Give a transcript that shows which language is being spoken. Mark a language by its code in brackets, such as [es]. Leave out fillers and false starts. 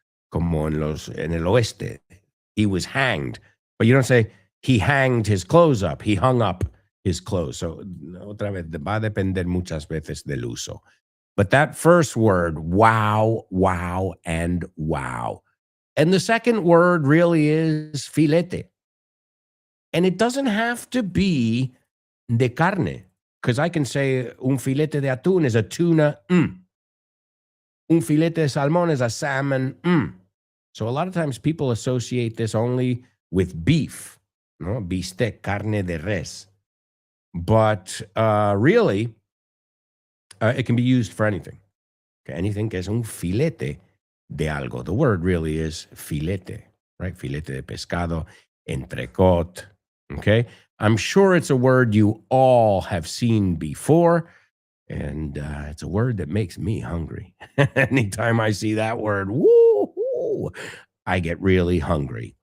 [es] Como en el oeste, [en] he was hanged. But you don't say, he hanged his clothes up, he hung up his clothes. [es] So otra vez, va a depender muchas veces del uso. [en] But that first word, wow, and wow. And the second word really is filete. And it doesn't have to be [es] de carne, [en] because I can say [es] un filete de atún [en] is a tuna. [es] Un filete de salmon [en] is a salmon. So a lot of times people associate this only with beef, no? [es] Bistec, carne de res. [en] But really, it can be used for anything. Okay? Anything [es] que es un filete de algo. [en] The word really is filete, right? [es] Filete de pescado, entrecot. [en] Okay? I'm sure it's a word you all have seen before, and it's a word that makes me hungry. Anytime I see that word, woo, I get really hungry.